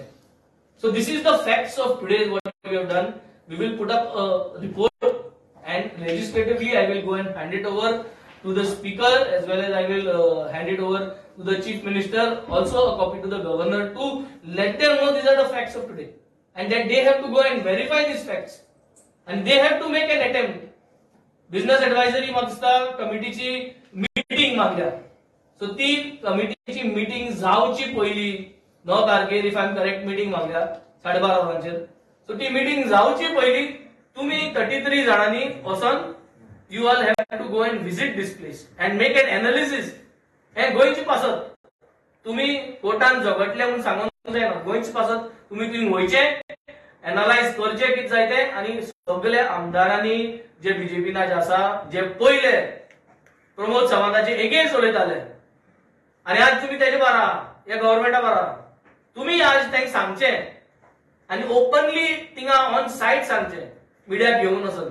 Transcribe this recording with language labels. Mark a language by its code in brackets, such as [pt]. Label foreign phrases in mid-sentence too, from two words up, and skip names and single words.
[en] So this is the facts of today what we have done. We will put up a report and legislatively I will go and hand it over to the speaker as well as I will hand it over to the chief minister, also a copy to the governor to let them know these are the facts of today and that they have to go and verify these facts and they have to make an attempt. business advisory [kok] मागता कमिटीची मीटिंग मागल्या. सो ती कमिटीची मीटिंग जावची पहिली 9 तारखेर [en] if I am correct meeting [kok] मागल्या 12:30 वरांचेर. सो ती मीटिंग जावची पहिली तुम्ही 33 जाणांनी वचून [en] you all have to go and visit this place and make an analysis. [kok] हे गोंयचे पासत तुम्ही कोर्टान झगडले म्हणून सांगून जायना. गोंयचे पासत तुम्ही थंय वयचे एनालायज करचे कितें जाय तें आनी सगळे आमदारांनी जे बीजेपी जे आसा जे पहिले प्रमोद सावंताचे एगेन्स्ट उलयताले आनी आज तुम्ही तेजे बारा या गव्हर्नमेंटा बारा तुम्ही आज तांकां सांगचे आनी ओपनली थिंगा [en] on site [kok] सांगचे मिडियाक घेवन वचून.